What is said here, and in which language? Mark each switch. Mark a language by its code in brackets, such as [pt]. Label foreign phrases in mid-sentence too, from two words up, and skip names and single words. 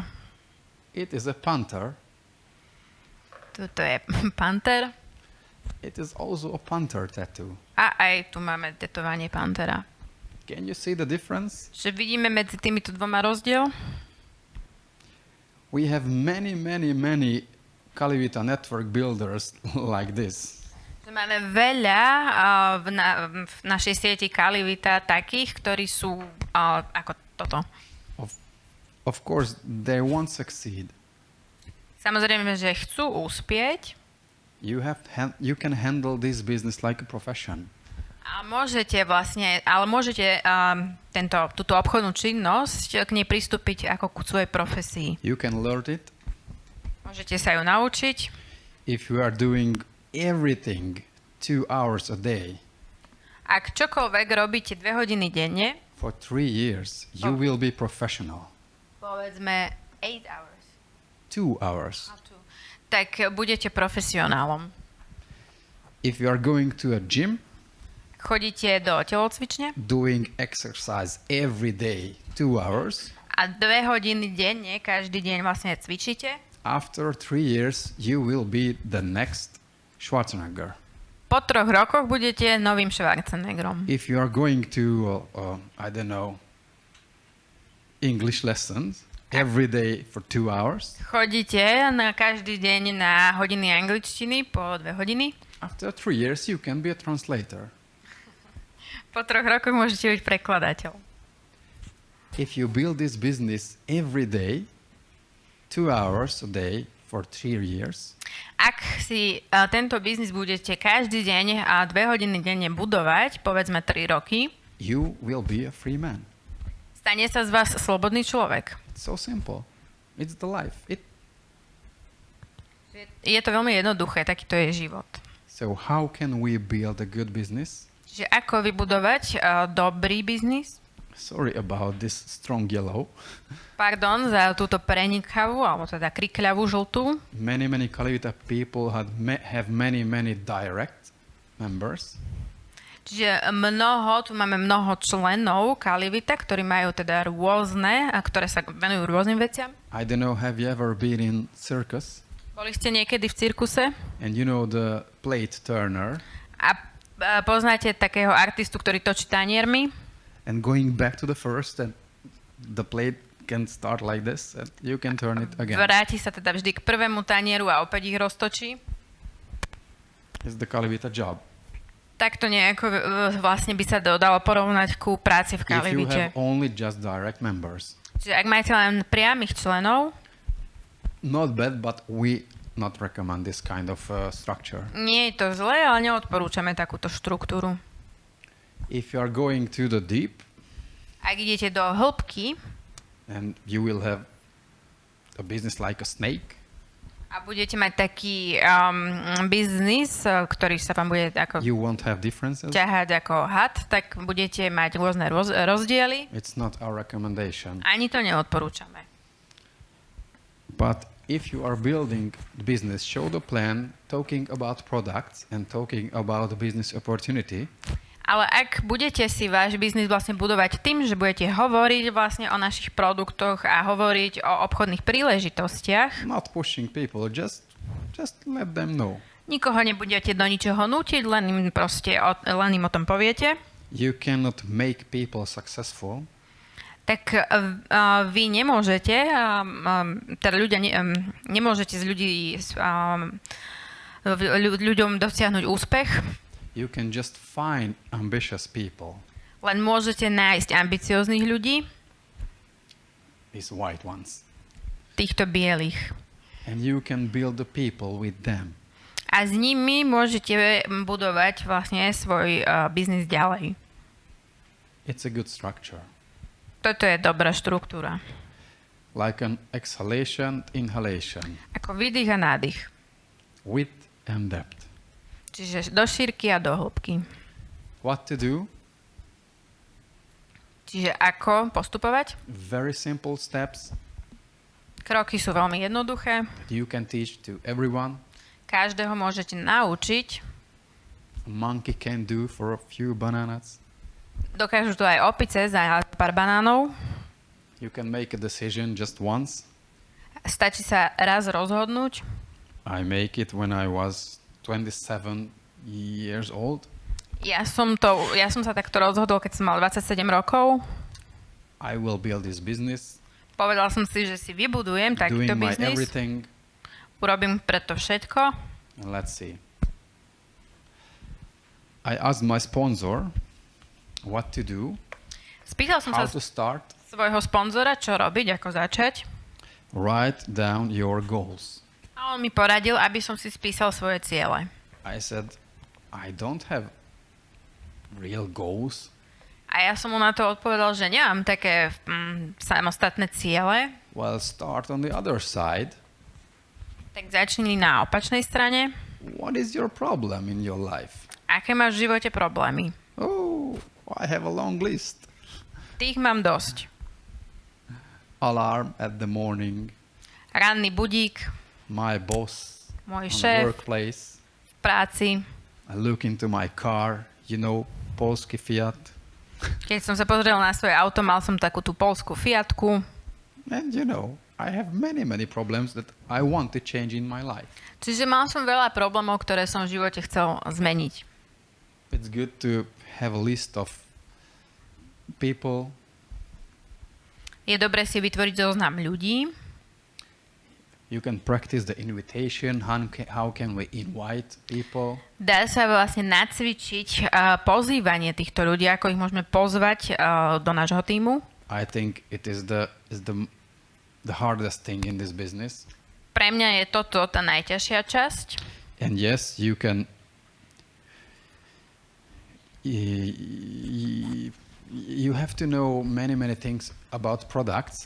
[en] It is a panther. [sk] Tuto je panter. [en] It is also a panther tattoo. [sk] A aj tu máme tetovanie pantera. [en] Can you see the difference? [sk] Čiže vidíme medzi týmito dvoma rozdiel. [en] We have many Calivita network builders like this. [sk] Máme veľa v našej sieti Calivita takých, ktorí sú ako toto. [en] Of course, they won't succeed. [sk] Samozrejme, že chcú uspieť [en] You can handle this business like a profession. [sk] a môžete túto obchodnú činnosť k nej pristúpiť ako ku svojej profesii. [en] You can learn it [sk] Môžete sa ju naučiť. [en] if you are doing everything 2 hours a day. [sk] Ak čokoľvek robíte 2 hodiny denne, [en] For 3 years, you will be professional. [sk] povedzme 8 hours, [en] 2 hours. [sk] tak budete profesionálom. [en] If you are going to a gym, [sk] Chodíte do telocvične [en] doing exercise every day, 2 hours, [sk] a 2 hodiny denne, každý deň vlastne cvičíte, [en] after 3 years, you will be the next Schwarzenegger. [sk] po 3 rokoch budete novým Schwarzeneggerom. [en] If you are going to, I don't know, English lessons every day for 2 hours, [sk] Chodíte na každý deň na hodiny angličtiny po 2 hodiny. [en] after 3 years, you can be a translator. [sk] Po 3 rokoch môžete byť prekladateľ. [en] If you build this business every day, 2 hours a day for 3 years, [sk] Ak si tento biznis budete každý deň a 2 hodiny denne budovať, povedzme 3 roky, [en] you will be a free man. [sk] stane sa z vás slobodný človek. [en] It's so simple. It's the life. [sk] Je to veľmi jednoduché, takýto je život. [en] So how can we build a good business? [sk] Čiže ako vybudovať dobrý biznis? [en] Sorry about this strong yellow. [sk] Pardon za túto prenikavú, alebo teda krikľavú žltú. [en] Many Calivita people have many direct members. [sk] Čiže tu máme mnoho členov Calivita, ktorí majú teda rôzne, a ktoré sa venujú rôznym veciam. [en] I don't know, have you ever been in circus? [sk] Boli ste niekedy v cirkuse? [en] And you know the plate turner? [sk] A poznáte takého artistu, ktorý točí taniermi? [en] And going back to the first, and the plate can start like this, and you can turn it again. [sk] Vráti sa teda vždy k prvému tanieru a opäť ich roztočí. [en] It's the Calivita job. [sk] Takto nejako vlastne by sa dalo porovnať ku práci v [en] If you [sk] Calivite. [en] have only just direct members, [sk] Čiže ak máte len priamých členov, [en] not bad, but we not recommend this kind of structure. [sk] nie je to zlé, ale neodporúčame takúto štruktúru. [en] If you are going to the deep, [sk] Ak idete do hĺbky [en] and you will have a business like a snake, [sk] a budete mať taký biznis, ktorý sa vám bude ako [en] you won't have differences. [sk] ťahať ako had, tak budete mať rôzne rozdiely. [en] It's not our recommendation. [sk] Ani to neodporúčame. [en] But if you are building the business, show the plan, talking about products and talking about the business opportunity. [sk] Ale ak budete si váš biznis vlastne budovať tým, že budete hovoriť vlastne o našich produktoch a hovoriť o obchodných príležitostiach, [en] Not pushing people, just let them know. [sk] nikoho nebudete do ničoho nútiť, len im o tom poviete, [en] You cannot make people successful [sk] tak vy nemôžete, teda nemôžete z ľuďom dosiahnuť úspech, [en] you can just find ambitious people, [sk] len môžete nájsť ambicióznych ľudí, [en] these white ones, [sk] týchto bielých. [en] and you can build the people with them. [sk] A s nimi môžete budovať vlastne svoj biznis ďalej. [en] It's a good structure. [sk] Toto je dobrá štruktúra. [en] Like an exhalation, inhalation, [sk] Ako výdych a nádych. [en] width and depth. [sk] Čiže do šírky a do hĺbky. [en] What to do? [sk] Čiže ako postupovať? [en] Very simple steps [sk] Kroky sú veľmi jednoduché. [en] that you can teach to everyone. [sk] Každého môžete naučiť. [en] A monkey can do for a few bananas. [sk] Dokážu to aj opice za pár banánov. [en] You can make a decision just once. [sk] Stačí sa raz rozhodnúť. [en] I make it when I was 27 years old. [sk] Ja som sa takto rozhodol, keď som mal 27 rokov. [en] I will build this business, [sk] Povedal som si, že si vybudujem takýto [en] doing my [sk] biznis. [en] everything, [sk] Urobím preto všetko. [en] and let's see. I asked my sponsor what to do, [sk] Spýtal som [en] how [sk] sa [en] to start. [sk] svojho sponzora, čo robiť, ako začať. [en] Write down your goals. [sk] A on mi poradil, aby som si spísal svoje ciele. [en] I said, I don't have real goals. [sk] A ja som mu na to odpovedal, že nemám také samostatné ciele. [en] Well, start on the other side. [sk] Tak začni na opačnej strane. [en] What is your problem in your life? [sk] Aké máš v živote problémy? [en] Oh, I have a long list. [sk] Tých mám dosť. [en] Alarm at the morning, [sk] Ranný budík, [en] my boss [sk] môj [en] on the [sk] šéf [en] workplace. [sk] v práci. [en] I look into my car, Polski Fiat. [sk] Keď som sa pozrel na svoje auto, mal som takú tú poľskú Fiatku. [en] And I have many problems that I want to change in my life. [sk] Čiže mal som veľa problémov, ktoré som v živote chcel zmeniť. [en] It's good to have a list of people. [sk] Je dobré si vytvoriť zoznam ľudí. [en] You can practice the invitation. How can we invite people? [sk] Dá sa vlastne nacvičiť pozývanie týchto ľudí, ako ich môžeme pozvať do nášho tímu. [en] I think it is the hardest thing in this business. [sk] pre mňa je toto tá najťažšia časť. [en] And yes, you can you have to know many things about products.